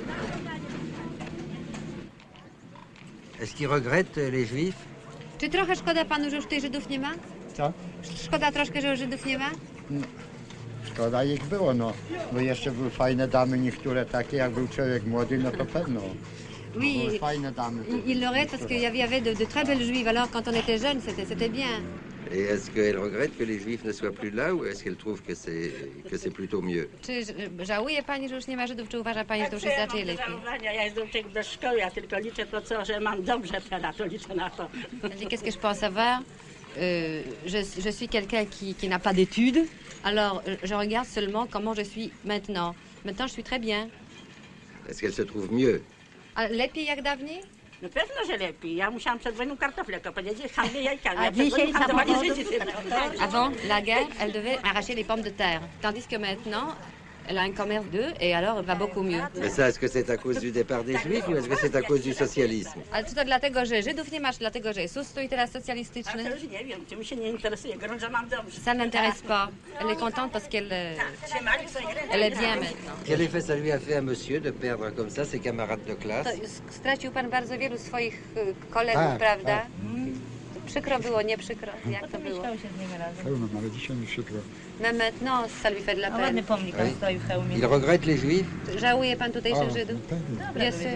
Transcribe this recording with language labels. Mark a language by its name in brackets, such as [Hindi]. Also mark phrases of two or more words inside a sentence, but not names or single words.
[French] Est-ce qu'il regrette les Juifs? [Polish] Czy trochę szkoda panu, że już tych Żydów nie ma? Co? Szkoda troszkę, że już Żydów nie ma? Szkoda ich było, no. Bo jeszcze były fajne damy, niektóre takie, jak był człowiek młody, no to pewno. [French] Oui, [Polish] Były fajne damy. [French] il l'aurait parce qu'il y avait de très belles juives. Alors quand on était jeune, c'était bien. Et est-ce qu'elle regrette que les Juifs ne soient plus là ou est-ce qu'elle trouve que c'est plutôt mieux? [Polish] Czy żałuje pani, że już nie ma Żydów, czy uważa pani, że to już jest raczej lepiej? Ja jestem człowiek do szkoły, ja tylko liczę to, co, że mam dobrze teraz, to liczę na to. [French] Qu'est-ce que je pense avoir? Je suis quelqu'un qui n'a pas d'études, alors je regarde seulement comment je suis maintenant. Maintenant, je suis très bien. Est-ce qu'elle se trouve mieux? [Polish] A lepiej jak dawniej? No pewno, że lepiej. Ja musiałam przed wojną kartofle kopać, ja handluję jajkami. A Ja przed dzisiaj wojną handlowali samochodów? Żydzi tylko. [French] Avant la guerre, elle devait arracher les pommes de terre. Tandis que maintenant, elle a un commerce d'œufs et alors elle va beaucoup mieux. Mais ça, est-ce que c'est à cause du départ des Juifs ou est-ce que c'est à cause du socialisme? [Polish] Ale czy to dlatego, że Żydów nie masz, dlatego, że jest ustrój teraz A to socjalistyczny? już nie wiem, czy mi się nie interesuje, grunt, że mam dobrze. [French] Ça ne l'intéresse pas. Elle est contente parce qu'elle [Polish] Trzymali swoje ręce. [French] elle est bien maintenant. Quel effet ça lui a fait à monsieur de perdre comme ça ses camarades de [Polish] To [French] classe? [Polish] stracił pan bardzo wielu swoich kolegów, Tak, prawda? tak. Przykro było, nie przykro? Jak to było? Pełno, nawet dzisiaj mi przykro. [French] Mais maintenant, ça lui fait de la [Polish] A ładny [French] peine. [Polish] pomnik [French] Oui. [Polish] on stoi w hełmie. [French] Il regrette les Juifs? [Polish] Żałuje pan tutejszych O, Żydów? pewnie. [French] Bien sûr.